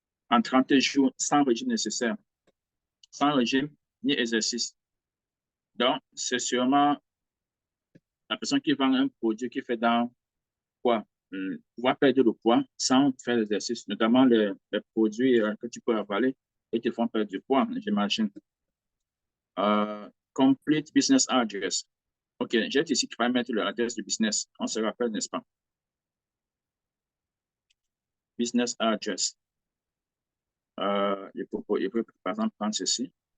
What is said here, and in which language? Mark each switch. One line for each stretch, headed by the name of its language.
French: En 30 jours sans régime nécessaire. Sans régime ni exercice. Donc, c'est sûrement la personne qui vend un produit qui fait dans quoi? Pouvoir perdre le poids sans faire l'exercice, notamment les produits que tu peux avaler et te font perdre du poids, j'imagine.
English: Complete business address.
French: OK, j'ai ici qui va mettre l'adresse du business. On se rappelle, n'est-ce pas? Business address. Je peux, par exemple, prendre ceci.